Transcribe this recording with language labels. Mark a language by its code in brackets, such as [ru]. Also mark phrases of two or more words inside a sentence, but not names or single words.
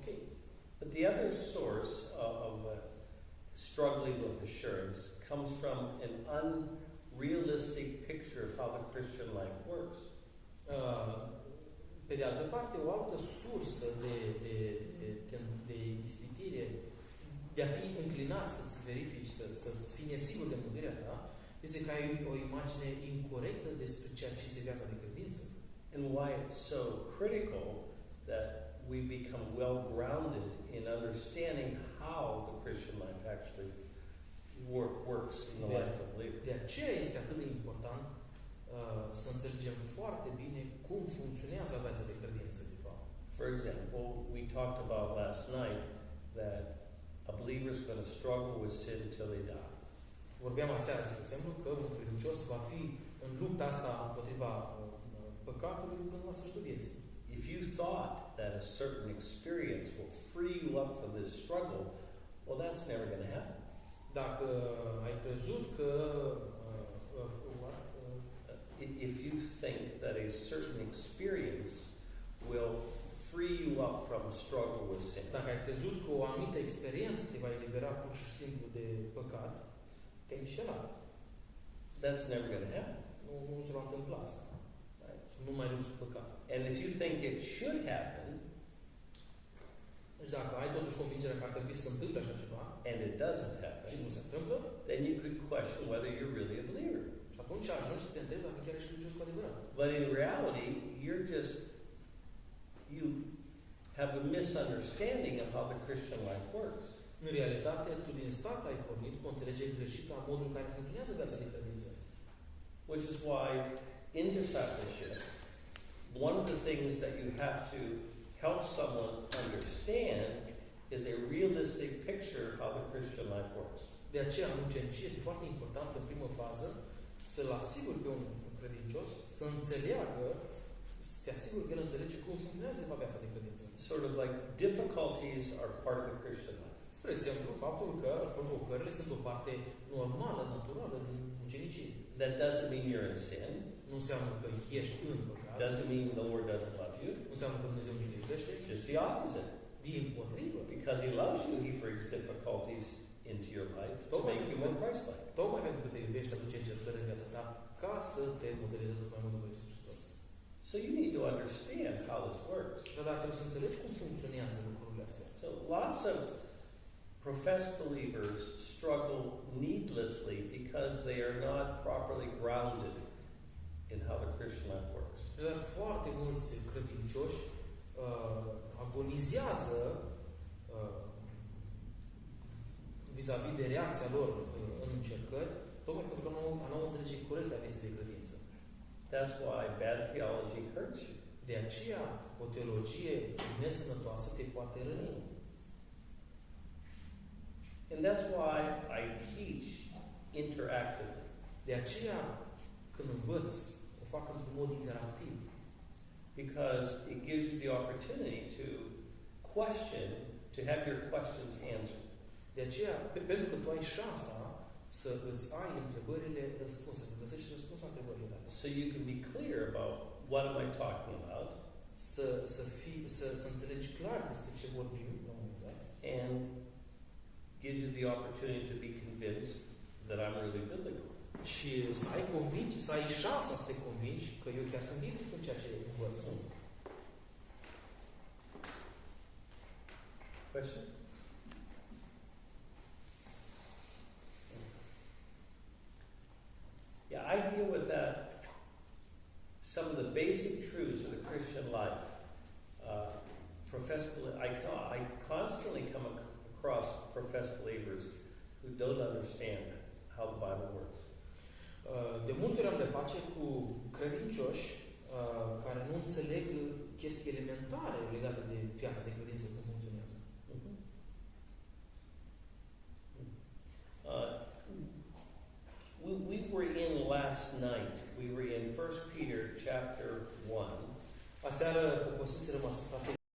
[en] But the other source of struggling with assurance comes from an realistic picture of how the Christian life works. [ro] Pe de altă parte, o altă sursă de ispitire, de a fi înclinat să-ți verifici, să-ți fii nesigur de mântuirea ta, este că ai o imagine incorectă despre ceea ce este viața de credință. [en] And why it's so critical that we become well-grounded in understanding how the Christian life actually works in the life of the believer. [ro] De aceea este atât de important să înțelegem foarte bine cum funcționează viața de credință, de fapt. [en] For example, we talked about last night that a believer is going to struggle with sin until they die. [ro] Vorbeam aseară, de exemplu, că un credincios va fi în lupta asta împotriva păcatului până la sfârșitul vieții. [en] If you thought that a certain experience will free you up from this struggle, well, that's never going to happen. [ro] Dacă ai crezut că [en] if you think that a certain experience will free you up from a struggle with sin, [ro] dacă ai crezut că o anumită experiență te va elibera pur și simplu de păcat, te-ai înșelat. [en] That's never going to happen. [ro] Nu se va întâmpla asta. [en] Right? [ro] Nu mai lupți cu păcat. [en] And if you think it should happen, [ro] deci dacă ai totuși convingerea că ar trebui să se întâmple așa ceva, [en] and it doesn't happen, [ro] și nu se întâmplă, [en] then you could question whether you're really a believer. [ro] și atunci ajungi să te întrebi dacă chiar ești credincios cu adevărat. [en] But in reality, you have a misunderstanding of how the Christian life works. [ro] În realitate, tu din start ai pornit cu o înțelegere greșită a modului în care funcționează viața de credință. [en] Which is why in discipleship, one of the things that you have to help someone understand is a realistic picture of how the Christian life works. [ro] De aceea, în ucenicie este foarte important, în primă fază, să-l asiguri pe un credincios să înțeleagă, să te asiguri că el înțelege cum funcționează de fapt viața de credință. [en] Sort of like difficulties are part of the Christian life. [ro] Spre exemplu, faptul că provocările sunt o parte normală, naturală din ucenicie. [en] That doesn't mean you're in sin. [ro] Nu înseamnă că ești în păcat. [en] Doesn't mean the Lord doesn't love you. [ro] Nu înseamnă că Dumnezeu nu te iubește. [en] Just the opposite. [ro] Dimpotrivă. [en] Because He loves you, He brings difficulties into your life to make you more Christ-like. [ro] Tocmai pentru că te iubești, aduce încercări în viața ta ca să te modeleze mai mult după Iisus Hristos. [en] So you need to understand how this works. [ro] Dar trebuie să înțelegi cum funcționează lucrurile astea. [en] So lots of professed believers struggle needlessly because they are not properly grounded in how the Christian life works. [ro] Dar foarte mulți credincioși agonizează vis-a-vis de reacția lor în încercări, tocmai pentru că nu au înțelegere corectă a vieții de credință. [en] That's why bad theology hurts you. [ro] De aceea, o teologie nesănătoasă te poate răni. [en] And that's why I teach interactively. [ro] De aceea, când învăț, o fac într-un mod interactiv. [en] Because it gives you the opportunity to question, to have your questions answered. [ro] De aceea, pentru că tu ai șansa să îți ai întrebările răspunse, să găsești răspunsul la întrebările tale. [en] So you can be clear about what am I talking about. [ro] Să înțelegi clar despre ce vorbim la un moment dat. [en] And gives you the opportunity to be convinced that I'm really biblical. [ro] Și să ai șansa să te convingi că eu chiar sunt biblic în ceea ce învăț. [en] Question? Yeah, I deal with that. Some of the basic truths of the Christian life. I constantly come across professed believers who don't understand how the Bible works. [ro] De multe ori am de face cu credincioși care nu înțeleg chestii elementare legate de viața de credință, cum funcționează. [en] We were in last night. We were in 1 Peter chapter 1. [ro] Aseară, o să rămas